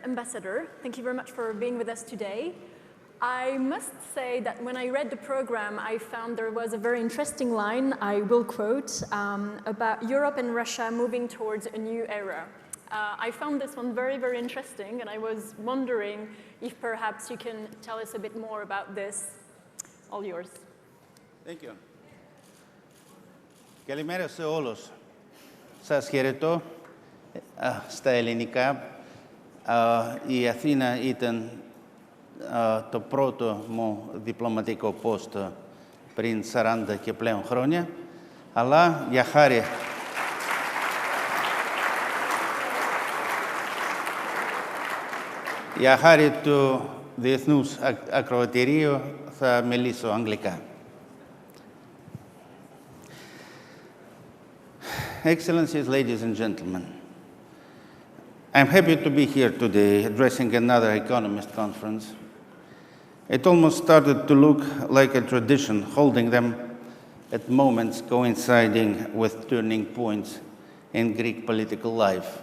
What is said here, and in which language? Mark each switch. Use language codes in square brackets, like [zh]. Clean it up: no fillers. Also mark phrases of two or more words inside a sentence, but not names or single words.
[en] Ambassador, thank you very much for being with us today. I must say that when I read the program, I found there was a very interesting line, I will quote, about Europe and Russia moving towards a new era. I found this one very, very interesting, and I was wondering if perhaps you can tell us a bit more about this. All yours. Thank you. [el] Καλημέρα σε όλους. Σας χαιρετώ στα ελληνικά. Η Αθήνα ήταν το πρώτο μου διπλωματικό πόστο πριν 40 και πλέον χρόνια, αλλά για χάρη του Διεθνούς Ακροατηρίου θα μιλήσω αγγλικά. [en] Excellencies, ladies and gentlemen, I'm happy to be here today addressing another Economist conference. It almost started to look like a tradition, holding them at moments coinciding with turning points in Greek political life.